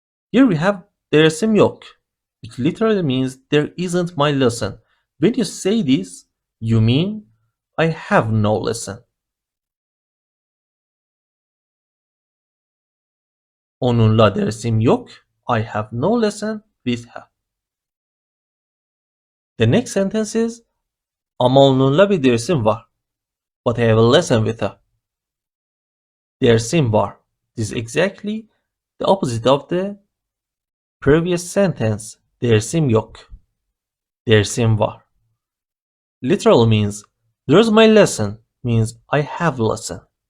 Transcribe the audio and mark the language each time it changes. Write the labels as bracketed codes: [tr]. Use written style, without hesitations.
[en] Here we have [tr] dersim yok, [en] which literally means there isn't my lesson. When you say this, you mean I have no lesson. [tr] Onunla dersim yok. [en] I have no lesson with her. The next sentence is [tr] ama onunla bir dersim var. [en] But I have a lesson with her. [tr] Dersim var. [en] This is exactly the opposite of the previous sentence. [tr] Dersim yok. Dersim var. [en] Literal means there's my lesson, means I have a lesson.